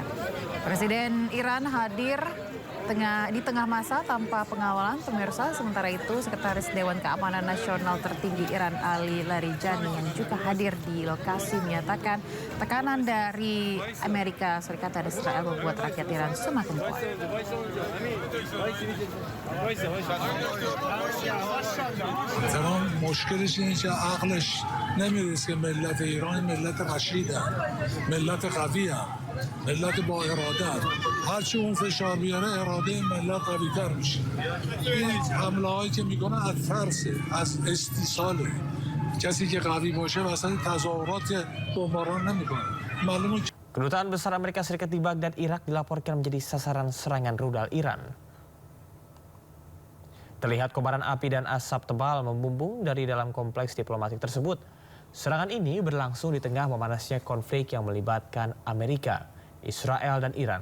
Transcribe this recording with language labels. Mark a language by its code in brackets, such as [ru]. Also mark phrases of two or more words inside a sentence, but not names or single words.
[id] Presiden Iran hadir di tengah masa tanpa pengawalan pemirsa. Sementara itu, Sekretaris Dewan Keamanan Nasional tertinggi Iran Ali Larijani yang juga hadir di lokasi menyatakan tekanan dari Amerika Serikat dan Israel membuat rakyat Iran semakin kuat. [fa] تمام مشکلش اینه که عقلش نمیرسه که ملت ایران ملت رشیدن، ملت قوی‌ان، ملت با اراده. هرچی اون فشار بیاره اراده ملت قوی‌تر میشه. این حمله‌هایی که میکنه از ترس، از استیصاله. کسی که قوی باشه وسط تظاهرات بمباران نمیکنه. معلومه. [id] Kedutaan Besar Amerika Serikat di Baghdad, Irak dilaporkan menjadi sasaran serangan rudal Iran. Terlihat kobaran api dan asap tebal membumbung dari dalam kompleks diplomatik tersebut. Serangan ini berlangsung di tengah memanasnya konflik yang melibatkan Amerika, Israel, dan Iran.